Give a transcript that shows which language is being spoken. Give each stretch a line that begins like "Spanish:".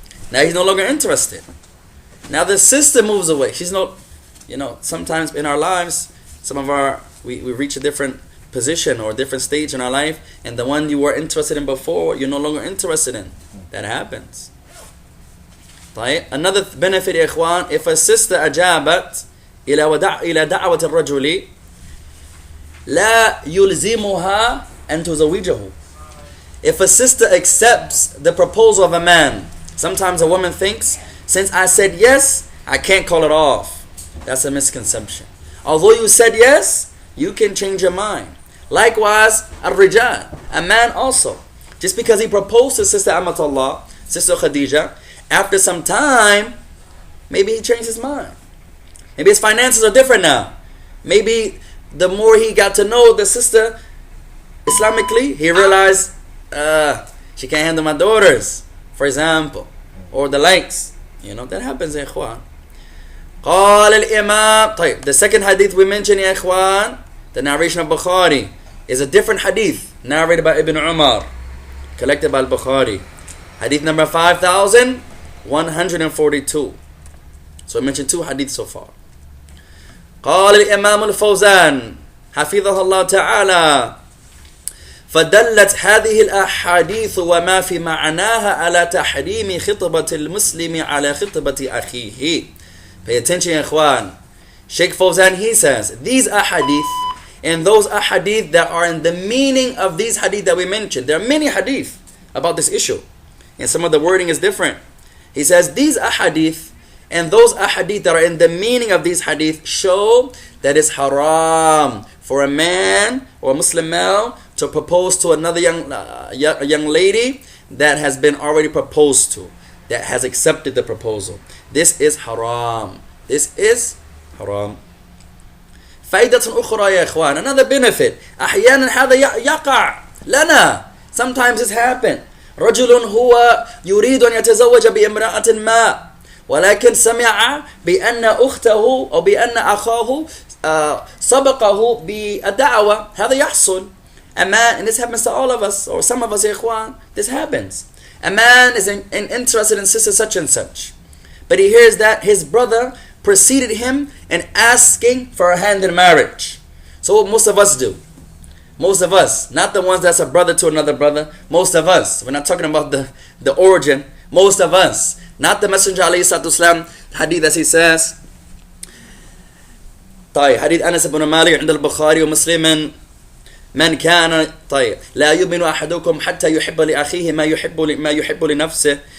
English: Now he's no longer interested. Now the sister moves away. She's not, sometimes in our lives, we reach a different position or a different stage in our life, and the one you were interested in before, you're no longer interested in. That happens. Right? Another benefit, ikhwan, if a sister
Arabic: أجابت إلى دعوة الرجل لا يلزمها أن تزوجه.
English: If a sister accepts the proposal of a man, sometimes a woman thinks, since I said yes, I can't call it off. That's a misconception. Although you said yes, you can change your mind. Likewise, al-rijal, a man also. Just because he proposed to Sister Amatullah, Sister Khadija, after some time, maybe he changed his mind. Maybe his finances are different now. Maybe the more he got to know the sister Islamically, he realized she can't handle my daughters, for example, or the likes. You know, that happens, ya ikhwan.
Arabic: قال الإمام.
English: طيب, the second hadith we mentioned, ya ikhwan, the narration of Bukhari, is a different hadith narrated by Ibn Umar, collected by Al-Bukhari. Hadith number 5142. So we mentioned two hadiths so far.
Arabic: قال الإمام الفوزان حفظه الله تعالى فدلت هذه الأحاديث وما في معناها على تحريم خطبة المسلم على خطبة أخيه.
English: Pay attention, ya ikhwan. Sheikh Fawzan, he says, these ahadith and those ahadith that are in the meaning of these hadith that we mentioned, there are many hadith about this issue, and some of the wording is different. He says, these ahadith and those ahadith that are in the meaning of these hadith show that it's haram for a man or a Muslim male to propose to another young lady that has been already proposed to, that has accepted the proposal. This is haram. This is haram.
Arabic: فائدة أخرى يا إخوان,
English: another benefit.
Arabic: أحيانا هذا يقع لنا.
English: Sometimes it's happened.
Arabic: رجل هو يريد أن يتزوج بامرأة ما, ولكن سمع بأن أخته أو بأن أخاه سبقه بالدعوة. هذا يحصل.
English: A man, and this happens to all of us, or some of us, ya ikhwan, this happens. A man is interested in sister such and such, but he hears that his brother preceded him in asking for a hand in marriage. So what most of us do, most of us, not the ones that's a brother to another brother, most of us, we're not talking about the origin, most of us, not the Messenger alayhi salatu wasalam, hadith as he says, طيب, hadith Anas ibn Malik
Arabic: عند البخاري ومسلم من كان طيب لا يؤمن أحدكم حتى يحب لأخيه ما يحب لنفسه.